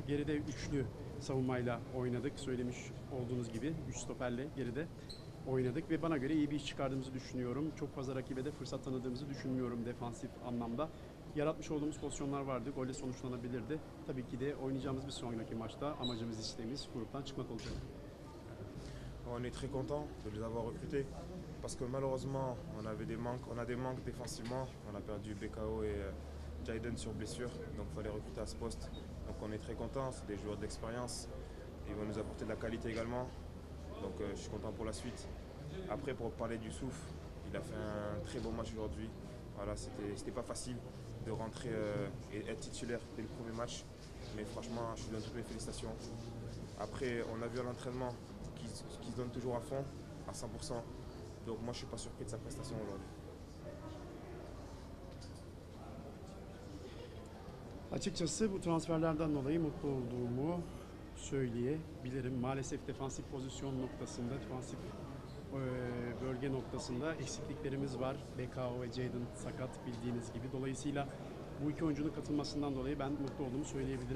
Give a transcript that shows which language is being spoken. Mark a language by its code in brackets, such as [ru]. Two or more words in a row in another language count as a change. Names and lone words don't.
[tr] Geride üçlü savunmayla oynadık. Söylemiş olduğunuz gibi 3 stoperle geride oynadık ve bana göre iyi bir iş çıkardığımızı düşünüyorum. Çok fazla rakibe de fırsat tanıdığımızı düşünmüyorum defansif anlamda. Yaratmış olduğumuz pozisyonlar vardı, golle sonuçlanabilirdi. Tabii ki de oynayacağımız bir sonraki maçta amacımız, isteğimiz gruptan çıkmak olacak. [fr] On est très content de les avoir recrutés parce que malheureusement on a des manques défensivement. On a perdu BKO et Jayden sur blessure, donc il fallait recruter à ce poste. Donc on est très content, c'est des joueurs d'expérience. Ils vont nous apporter de la qualité également. Donc je suis content pour la suite. Après, pour parler du Souf, il a fait un très beau match aujourd'hui. Voilà, c'était pas facile de rentrer et être titulaire dès le premier match. Mais franchement, je lui donne toutes mes félicitations. Après, on a vu à l'entraînement qu'il se donne toujours à fond, à 100%. Donc moi, je suis pas surpris de sa prestation aujourd'hui. [tr] Açıkçası bu transferlerden dolayı mutlu olduğumu söyleyebilirim. Maalesef defansif pozisyon noktasında, defansif bölge noktasında eksikliklerimiz var. BKO ve Jayden sakat bildiğiniz gibi. Dolayısıyla bu iki oyuncunun katılmasından dolayı ben mutlu olduğumu söyleyebilirim.